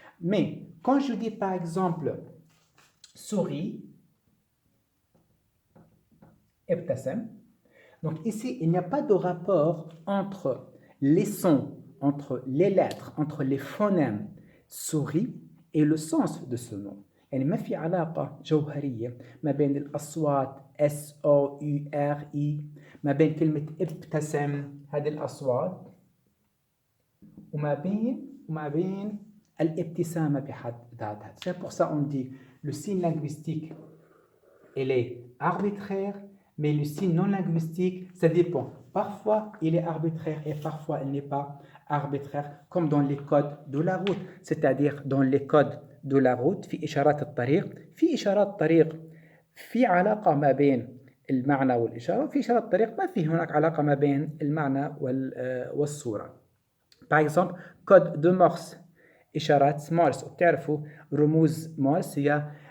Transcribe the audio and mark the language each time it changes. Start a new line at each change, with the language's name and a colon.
French: Mais quand je dis par exemple souris,
Arabic: ابتسم,
French: donc ici il n'y a pas de rapport entre les sons, entre les lettres, entre les phonèmes souris et le sens de ce nom.
Arabic: يعني ما في علاقة جوهرية ما بين الأصوات SOURI، ما بين كلمة ابتسم هذه الأصوات، وما بين الابتسامة بحد ذاتها.
French: C'est pour ça on dit le signe linguistique il est arbitraire, mais le signe non linguistique ça dépend. Parfois il est arbitraire et parfois il n'est pas arbitraire, comme dans les codes de la route. C'est-à-dire dans les codes de la route
Arabic: في إشارات الطريق، في إشارات طريق في علاقة ما بين المعنى والإشارة، في إشارات طريق ما في هناك علاقة ما بين المعنى والصورة.
French: Par exemple code de Morse،
Arabic: إشارات مورس، وبتعرفوا رموز مورس هي